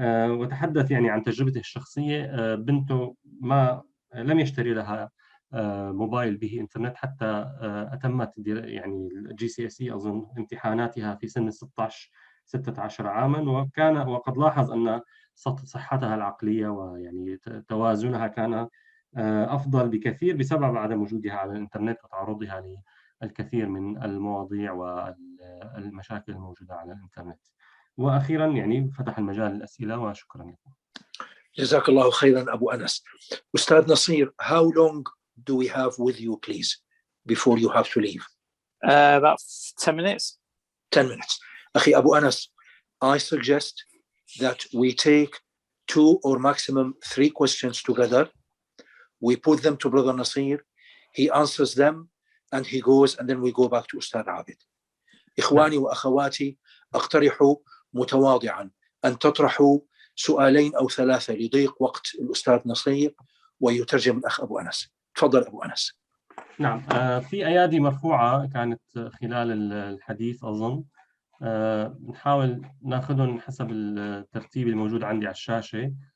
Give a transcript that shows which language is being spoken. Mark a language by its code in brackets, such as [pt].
[ar] وتحدث يعني عن تجربته الشخصية. بنته لم يشتري لها موبايل به إنترنت حتى أتمت يعني GCSE أظن امتحاناتها في سن 16 عاما، وقد لاحظ أن صحتها العقلية ويعني توازنها كان أفضل بكثير بسبب عدم وجودها على الإنترنت وتعرضها للكثير من المواضيع والمشاكل الموجودة على الإنترنت. وأخيرا يعني فتح المجال للأسئلة، وشكرا لكم. جزاك الله خيرا أبو أنس. أستاذ نصير, [en] how long do we have with you, please, before you have to leave? About 10 minutes. 10 minutes. [ar] أخي أبو أنس, [en] I suggest that we take 2 or maximum 3 questions together. We put them to Brother Nasir. He answers them and he goes, and then we go back to Ustad Abid. [ar] إخواني وأخواتي, أقترح متواضعا أن تطرحوا 2 أو 3 لضيق وقت الأستاذ نصير ويترجم الأخ أبو أنس. تفضل أبو أنس. نعم، في أيادي مرفوعة كانت خلال الحديث أظن، نحاول ناخذهم حسب الترتيب الموجود عندي على الشاشة.